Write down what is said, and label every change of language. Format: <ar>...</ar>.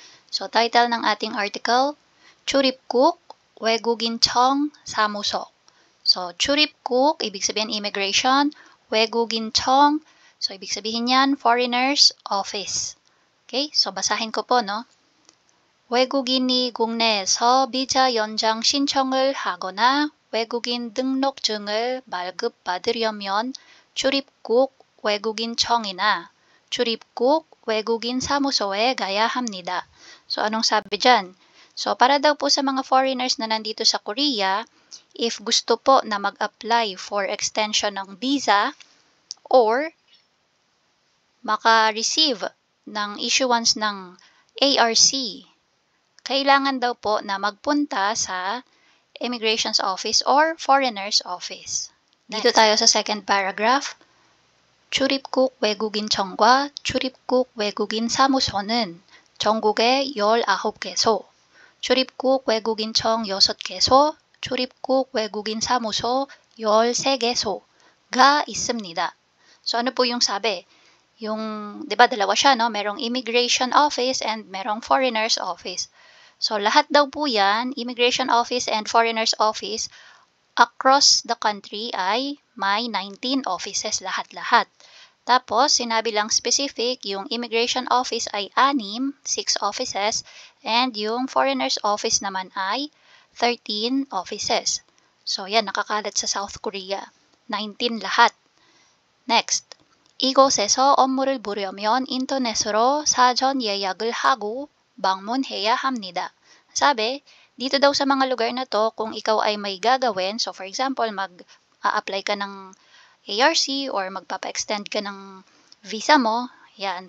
<tl>So, title ng ating article,</tl> <ko>출입국 외국인청 사무소.</ko> <tl>So, 출입국, ibig sabihin immigration, 외국인청, so ibig sabihin yan, foreigners office. Okay, so basahin ko po, no?</tl> <ko>외국인이 국내에서 비자 연장 신청을 하거나 외국인 등록증을 발급받으려면 출입국 외국인청이나 출입국 외국인 사무소에 가야 합니다.</ko> <tl>So, anong sabi dyan? So, para daw po sa mga foreigners na nandito sa Korea, if gusto po na mag-apply for extension ng visa or maka-receive ng issuance ng ARC, kailangan daw po na magpunta sa Immigration's Office or Foreigners Office. Dito tayo sa second paragraph.</tl> <ko>출입국 외국인청과 출입국 외국인 사무소는 전국에 19개소, 출입국 외국인청 6개소, 출입국 외국인 사무소 13개소가 있습니다.</ko> <tl>So ano po yung sabi? Yung, di ba, dalawa siya, no? Merong Immigration Office and merong Foreigners Office. So, lahat daw po yan, Immigration Office and Foreigners Office, across the country ay may 19 offices lahat-lahat. Tapos, sinabi lang specific, yung Immigration Office ay 6 offices, and yung Foreigners Office naman ay 13 offices. So, yan, nakakalat sa South Korea. 19 lahat. Next.</tl> <ko>이곳에서 업무를 보려면 인터넷으로 사전 예약을 하고 방문해야 합니다.</ko> <tl>Sabi, dito daw sa mga lugar na to, kung ikaw ay may gagawin, so for example, mag-a-apply ka ng ARC or magpapa-extend ka ng visa mo, yan.</tl>